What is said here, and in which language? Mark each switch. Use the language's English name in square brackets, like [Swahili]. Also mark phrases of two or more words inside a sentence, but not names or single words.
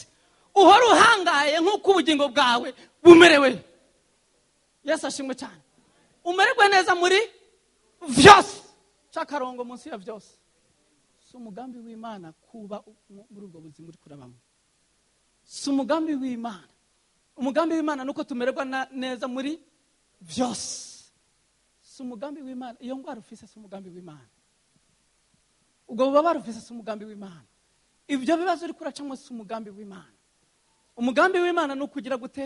[Rundi] Uhora uhangaye nk'uko ubugingo bwawe bumerewe. Yesu ashimwe cyane. Umererwe neza muri byose. Chakarongo munsi ya byose. Si umugambi w'Imana kuba muri ubwo buzima uri kurabamo. Si umugambi w'Imana. Umugambi w'Imana nuko tumererwa neza muri byose. Si umugambi w'Imana. Iyo ngwara ufise si umugambi w'Imana. Ubwo bubabara ufise si umugambi w'Imana. Ibyo bibazo uri kuracamo si umugambi w'Imana. Umugambi w'Imana nuko ugira gute?